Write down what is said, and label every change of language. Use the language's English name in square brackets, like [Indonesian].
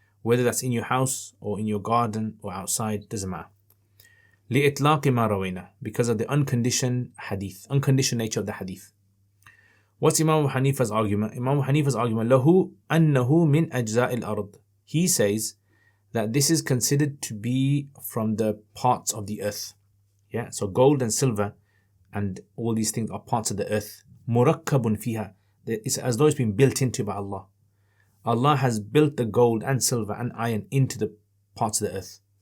[English] Whether that's in your house or in your garden or outside, doesn't matter. [Arabic] لإطلاق ما روينا, [English] because of the unconditioned nature of the hadith. What's Imam Hanifa's argument? Imam Hanifa's argument, [Arabic] له أنه من أجزاء الأرض. [English] He says that this is considered to be from the parts of the earth. Yeah, so gold and silver and all these things are parts of the earth. [Arabic] مُرَكَّبٌ فيها. [English] It's as though it's been built into by Allah. Allah has built the gold and silver and iron into the parts of the earth.